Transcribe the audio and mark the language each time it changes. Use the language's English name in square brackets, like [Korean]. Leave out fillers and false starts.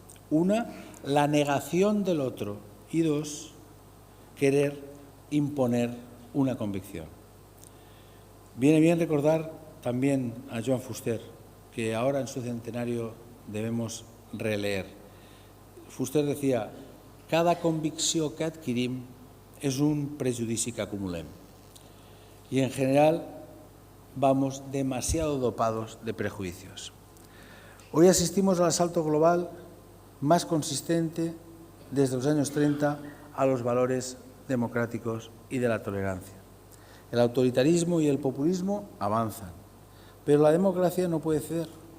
[Spanish] Una, la negación del otro, y 2, querer imponer una convicción. Viene bien recordar también a Joan Fuster, que ahora en su centenario debemos releer. Fuster decía: [Catalan] cada convicció que adquirim és un prejudici que acumulem. [Spanish] Y en general vamos demasiado dopados de prejuicios. Hoy asistimos al asalto global más consistente desde los años 30 a los valores democráticos y de la tolerancia. El autoritarismo y el populismo avanzan, pero la democracia no puede ceder.